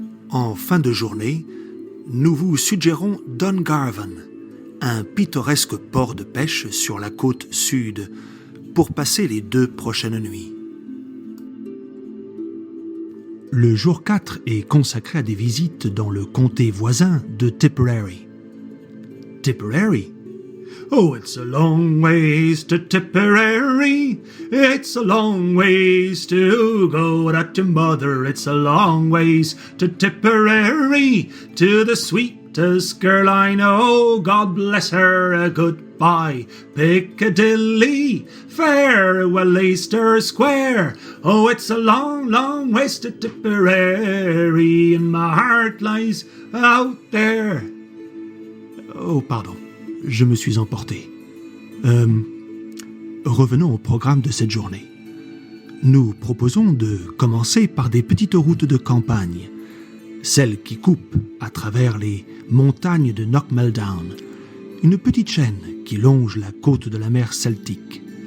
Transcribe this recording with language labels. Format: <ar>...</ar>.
<fr>En fin de journée, nous vous suggérons Dungarvan, un pittoresque port de pêche sur la côte sud, pour passer les 2 prochaines nuits. Le jour 4 est consacré à des visites dans le comté voisin de Tipperary. Tipperary?</fr> <en>Oh, it's a long ways to Tipperary. It's a long ways to go to mother. It's a long ways to Tipperary, to the sweetest girl I know. God bless her, goodbye Piccadilly, farewell Leicester Square. Oh, it's a long, long ways to Tipperary, and my heart lies out there.</en> <fr>Oh, pardon. Je me suis emporté. Revenons au programme de cette journée. Nous proposons de commencer par des petites routes de campagne, celles qui coupent à travers les montagnes de Knockmeldown, une petite chaîne qui longe la côte de la mer Celtique.</fr>